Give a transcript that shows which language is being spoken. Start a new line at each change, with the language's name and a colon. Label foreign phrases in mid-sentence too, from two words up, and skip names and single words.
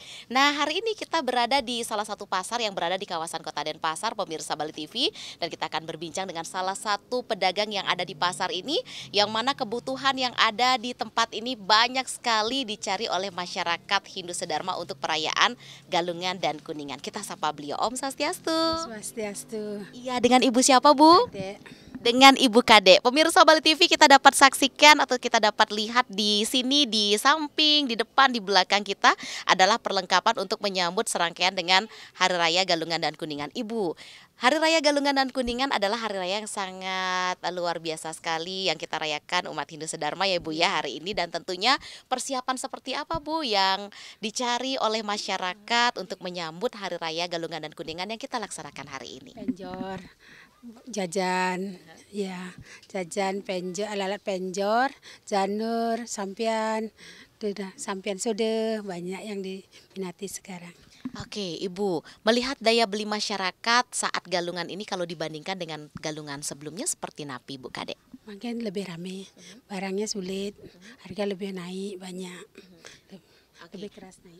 Indonesian: Nah hari ini kita berada di salah satu pasar yang berada di kawasan Kota Denpasar, pemirsa Bali TV, dan kita akan berbincang dengan salah satu pedagang yang ada di pasar ini, yang mana kebutuhan yang ada di tempat ini banyak sekali dicari oleh masyarakat Hindu Sedharma untuk perayaan Galungan dan Kuningan. Kita sapa beliau.
Balinese: Om Swastiastu. Swastiastu.
Indonesian: Iya, dengan Ibu siapa, Bu? Dek. Dengan Ibu Kade. Pemirsa Bali TV, kita dapat saksikan atau kita dapat lihat di sini, di samping, di depan, di belakang kita adalah perlengkapan untuk menyambut serangkaian dengan Hari Raya Galungan dan Kuningan. Ibu, Hari Raya Galungan dan Kuningan adalah hari raya yang sangat luar biasa sekali yang kita rayakan umat Hindu Sedharma ya Bu ya hari ini, dan tentunya persiapan seperti apa Bu yang dicari oleh masyarakat untuk menyambut Hari Raya Galungan dan Kuningan yang kita laksanakan hari ini? Penjor, jajan, ya, jajan penjor, alat-alat penjor, janur, sampian, sampian sudah banyak yang diminati sekarang. Oke, Ibu, melihat daya beli masyarakat saat Galungan ini kalau dibandingkan dengan Galungan sebelumnya seperti napi, Bu Kade? Makin lebih ramai, barangnya sulit, harga lebih naik banyak, lebih keras naik.